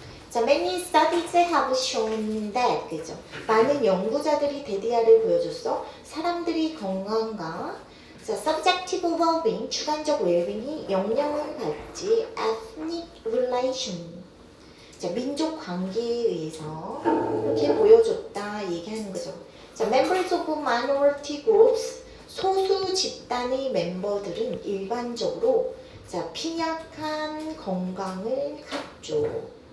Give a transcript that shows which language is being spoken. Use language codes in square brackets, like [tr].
[en] 자, many studies have shown that. [ko] 그죠? 많은 연구자들이 데디아를 보여줬어. 사람들이 건강과 자, [en] subjective well-being, [ko] 주관적 웰빙이 영향을 받지. [en] ethnic relation. [ko] 자, 민족 관계에 의해서 이렇게 보여줬다 얘기하는 거죠. [en] 자, members of minority groups. [ko] 소수 집단의 멤버들은 일반적으로 자, 빈약한 건강을 갖죠.